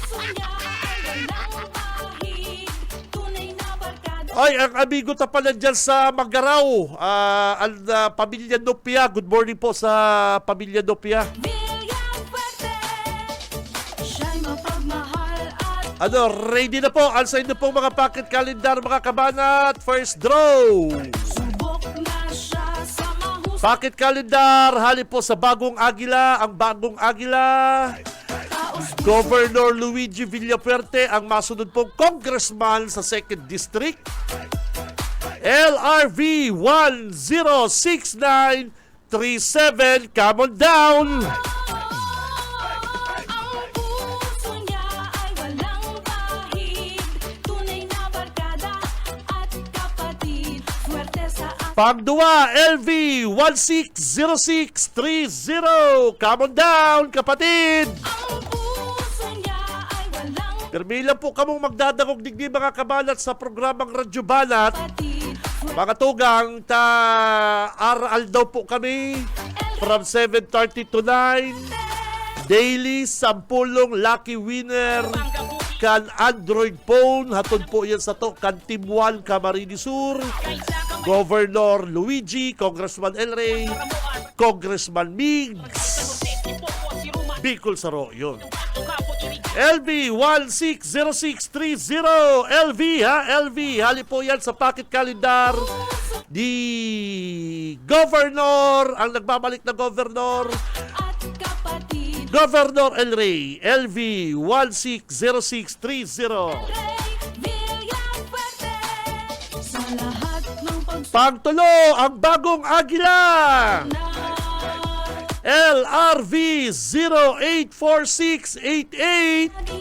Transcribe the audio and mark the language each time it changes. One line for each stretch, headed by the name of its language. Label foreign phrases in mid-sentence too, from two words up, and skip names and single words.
Bikol: Ay, ang amigo ta pala dyan sa Magaraw. Ang Pamilya Nopia.
English: Good morning
Bikol: po sa Pamilya Nopia. Ready na po. Alsa inyo po mga
English: pocket calendar,
Bikol: mga kabanat.
English: First draw. Pocket calendar,
Bikol: hali po sa Bagong Agila. Ang Bagong Agila, Governor Luigi Villafuerte, ang masunod pong congressman sa 2nd District. LRV 106937,
English: come on down!
Bikol: Pangdua, LV 160630.
English: Come on down,
Bikol: kapatid! Permilan po kamong magdadagog digdi mga kabanat sa programang Radyo Banat. Mga tugang, aral daw po kami
English: from 7:30 to 9. Daily, 10 lucky winner kan Android phone.
Bikol: Hatod po yan sa to kan Team 1 Camarines Sur. Governor Luigi, Congressman El Rey, Congressman Migs, Bicol Saro, yun. LV 160630, LV ha, LV, hali po yan sa pocket calendar di Governor, ang nagbabalik na Governor, Governor El Rey, LV 160630. Pangtulo, ang Bagong Agila, LRV 084688.